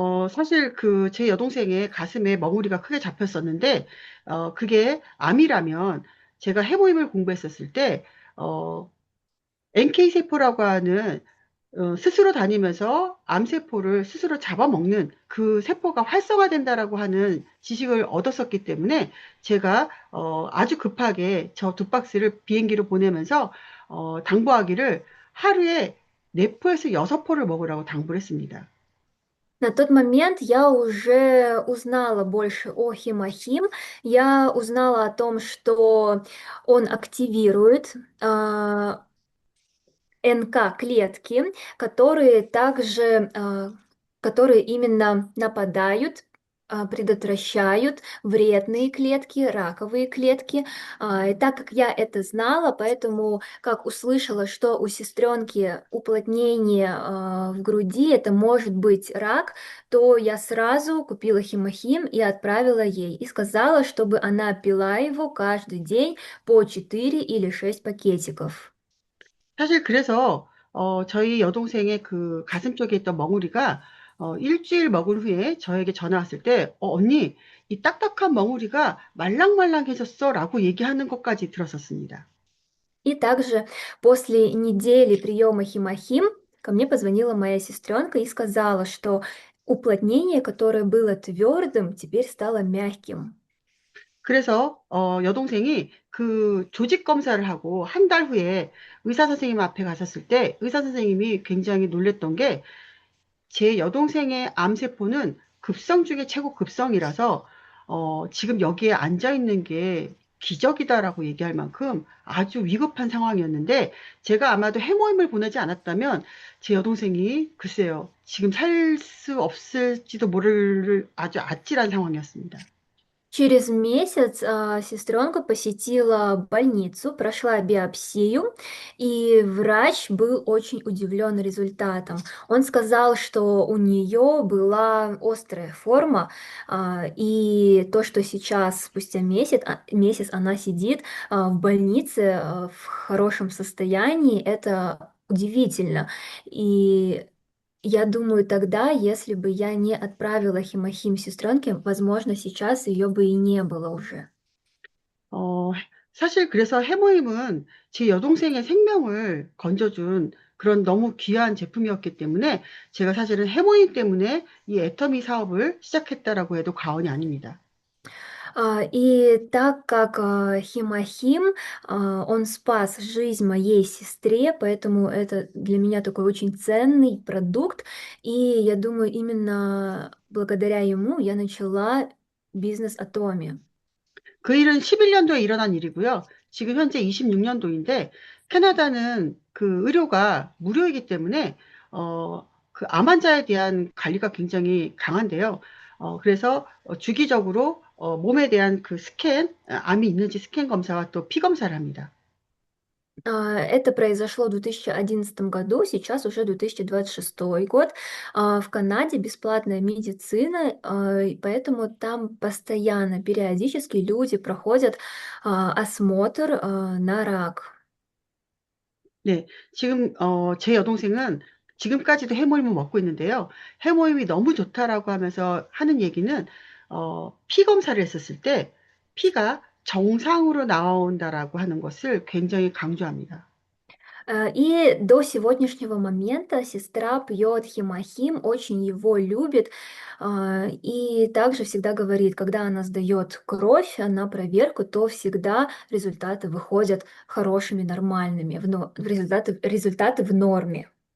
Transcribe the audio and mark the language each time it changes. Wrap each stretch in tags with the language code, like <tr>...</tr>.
<ko>사실 제 여동생의 가슴에 멍울이가 크게 잡혔었는데, 그게 암이라면 제가 해모임을 공부했었을 때, 어, NK세포라고 하는 스스로 다니면서 암세포를 스스로 잡아먹는 그 세포가 활성화된다라고 하는 지식을 얻었었기 때문에 제가 아주 급하게 저 두 박스를 비행기로 보내면서 당부하기를 하루에 4포에서 6포를 먹으라고 당부를 했습니다.</ko> <ru>На тот момент я уже узнала больше о химохим. Я узнала о том, что он активирует НК-клетки, которые также, которые именно нападают, предотвращают вредные клетки, раковые клетки. И так как я это знала, поэтому как услышала, что у сестренки уплотнение в груди, это может быть рак, то я сразу купила химохим и отправила ей. И сказала, чтобы она пила его каждый день по 4 или 6 пакетиков.</ru> <ko>사실 그래서 저희 여동생의 그 가슴 쪽에 있던 멍울이가 일주일 먹은 후에 저에게 전화 왔을 때, 언니, 이 딱딱한 멍울이가 말랑말랑해졌어 라고 얘기하는 것까지 들었었습니다.</ko> <ru>И также после недели приема химохим ко мне позвонила моя сестренка и сказала, что уплотнение, которое было твердым, теперь стало мягким.</ru> <ko>그래서 여동생이 그 조직 검사를 하고 한 달 후에 의사 선생님 앞에 갔었을 때 의사 선생님이 굉장히 놀랬던 게 제 여동생의 암세포는 급성 중에 최고 급성이라서 지금 여기에 앉아 있는 게 기적이다라고 얘기할 만큼 아주 위급한 상황이었는데 제가 아마도 해모임을 보내지 않았다면 제 여동생이 글쎄요, 지금 살 수 없을지도 모를 아주 아찔한 상황이었습니다.</ko> <ru>Через месяц сестренка посетила больницу, прошла биопсию, и врач был очень удивлен результатом. Он сказал, что у нее была острая форма, и то, что сейчас, спустя месяц она сидит в больнице в хорошем состоянии, это удивительно. И я думаю, тогда, если бы я не отправила химохим сестренке, возможно, сейчас ее бы и не было уже.</ru> <ko>어, 사실 그래서 해모임은 제 여동생의 생명을 건져준 그런 너무 귀한 제품이었기 때문에 제가 사실은 해모임 때문에 이 애터미 사업을 시작했다라고 해도 과언이 а닙니다.</ko> <ru>И так как химохим, он спас жизнь моей сестре, поэтому это для меня такой очень ценный продукт. И я думаю, именно благодаря ему я начала бизнес Атоми.</ru> <ko>그 일은 11년도에 일어난 일이고요. 지금 현재 26년도인데 캐나다는 그 의료가 무료이기 때문에 그 암 환자에 대한 관리가 굉장히 강한데요. 그래서 주기적으로 몸에 대한 그 스캔, 암이 있는지 스캔 검사와 또 피 검사를 합니다.</ko> <ru>Это произошло в 2011 году, сейчас уже 2026 год. В Канаде бесплатная медицина, и поэтому там постоянно, периодически люди проходят осмотр на рак.</ru> <ko>네, 지금 제 여동생은 지금까지도 해모임을 먹고 있는데요. 해모임이 너무 좋다라고 하면서 하는 얘기는 피 검사를 했었을 때 피가 정상으로 나온다라고 하는 것을 굉장히 강조합니다.</ko> <ru>И до сегодняшнего момента сестра пьет химохим, очень его любит, и также всегда говорит, когда она сдает кровь на проверку, то всегда результаты выходят хорошими, нормальными, результаты в норме.</ru>